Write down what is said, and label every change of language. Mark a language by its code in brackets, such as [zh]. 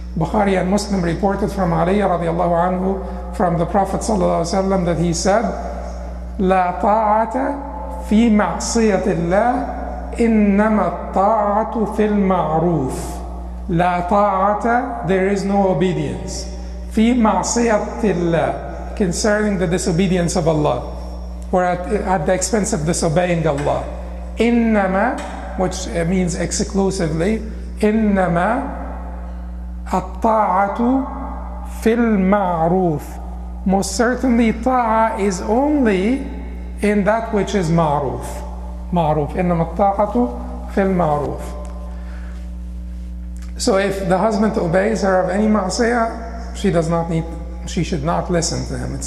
[en] Bukhari and Muslim reported from Ali radiallahu anhu, from the Prophet sallallahu alaihi wasallam, that he said, [ar] لا طاعة في معصية الله إنما الطاعة في المعروف. لا طاعة, [en] there is no obedience. [ar] في معصية الله, [en] concerning the disobedience of Allah, or at the expense of disobeying Allah. [ar] إنما, [en] which means exclusively, [ar] إنما الطاعة في المعروف. [en] Most certainly, ta'a is only in that which is ma'ruf. [ar] Ma'ruf. إنما الطاعة في المعروف. [en] So if the husband obeys her of any ma'asiyah, she should not listen to him.